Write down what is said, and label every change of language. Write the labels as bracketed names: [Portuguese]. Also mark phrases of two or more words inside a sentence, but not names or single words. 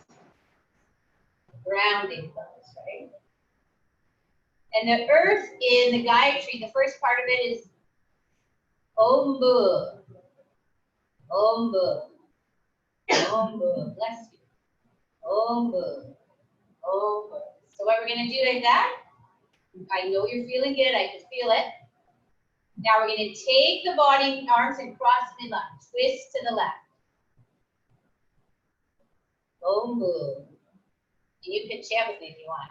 [English] Grounding pose, right? And the earth in the Gayatri, the first part of it is [Sanskrit] Om Bu. Om Bu. Om Bu. [English] Bless you. [Sanskrit] Om Bu. Om Bu. [English] So what we're going to do like that, I know you're feeling good, I can feel it. Now we're going to take the body, arms, and cross midline. Twist to the left. [Sanskrit] Om Bu. [English] You can chant with me if you want.